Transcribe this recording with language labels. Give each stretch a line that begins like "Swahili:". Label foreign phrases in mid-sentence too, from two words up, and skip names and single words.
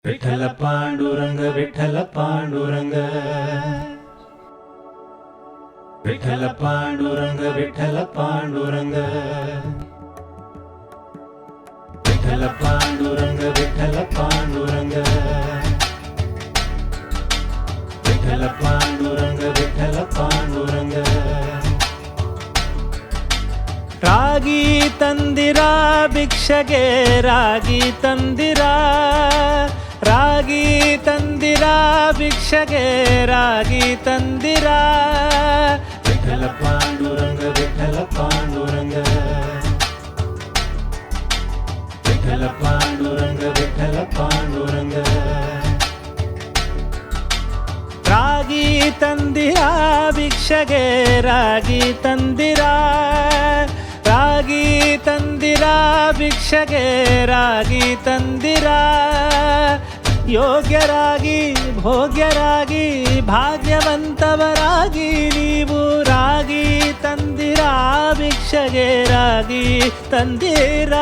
Marathi: विठ्ठल पांडुरंग विठ्ठल पांडुरंग विठ्ठल पांडुरंग विठ्ठल पांडुरंग विठ्ठल पांडुरंग विठ्ठल पांडुरंग विठ्ठल पांडुरंग विठ्ठल पांडुरंग
Kannada: ರಾಗಿ ತಂದಿರಾ ಭಿಕ್ಷಗೆ ರಾಗಿ ತಂದಿರಾ ರಾಗಿ ತಂದಿರಾ ಭಿಕ್ಷಗೆ ರಾಗಿ ತಂದಿರಾ
Marathi: विठ्ठल पांडुरंग विठ्ठल पांडुरंग विठ्ठल पांडुरंग विठ्ठल पांडुरंग
Kannada: ರಾಗಿ ತಂದಿರಾ ಭಿಕ್ಷಗೆ ರಾಗಿ ತಂದಿರಾ ರಾಗಿ ತಂದಿರಾ ಭಿಕ್ಷಗೆ ರಾಗಿ ತಂದಿರಾ ಯೋಗ್ಯರಾಗಿ ಭೋಗ್ಯರಾಗಿ ಭಾಗ್ಯವಂತವರಾಗಿ ನೀವು ರಾಗಿ ತಂದಿರಾ ಭಿಕ್ಷಗೆ ರಾಗಿ ತಂದಿರಾ